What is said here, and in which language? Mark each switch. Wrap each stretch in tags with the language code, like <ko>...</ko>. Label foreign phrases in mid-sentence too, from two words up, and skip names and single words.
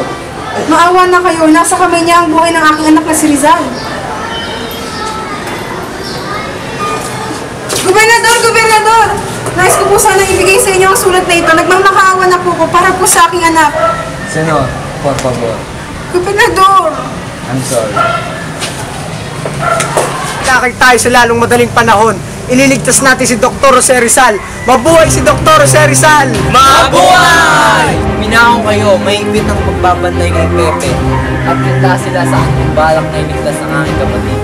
<tl>Maawa na kayo, nasa kamay niya ang buhay ng aking anak na si Rizal. Gobernador! Nais ko po sana ibigay sa inyo ang sulat na ito. Nagmamakaawa na po ko para po sa aking anak.</tl> <es>Senyor, por favor.</es> <tl>Gobernador!</tl> <en>I'm sorry.</en> <tl>Lakay tayo sa lalong madaling panahon. Ililigtas natin si Dr. Jose Rizal. Mabuhay si Dr. Jose Rizal! Mabuhay! Minahon kayo, mahigpit ang pagbabantay kay Pepe. At handa sila sa aking balak na iligtas ng aking kapatid.</tl>